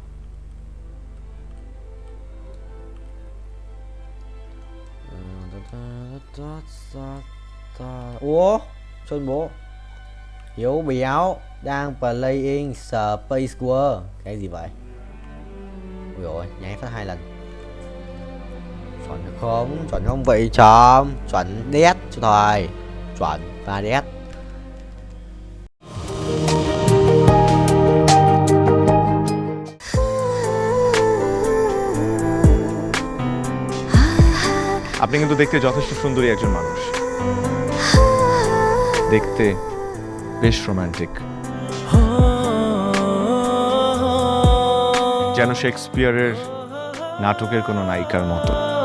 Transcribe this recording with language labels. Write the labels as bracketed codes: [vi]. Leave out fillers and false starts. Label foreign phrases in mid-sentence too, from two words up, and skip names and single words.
[vi] Ủa Sơn bố Hiếu béo đang playing Space War. Cái gì vậy? Ui ôi nháy phát 2 lần. Chuẩn không vậy chấm. Chuẩn đét cho thôi. Chuẩn và đét. [bn] আপনি কিন্তু দেখতে যথেষ্ট সুন্দরী একজন মানুষ, দেখতে বেশ রোমান্টিক, যেন শেক্সপিয়ারের নাটকের কোনো নায়িকার মতো।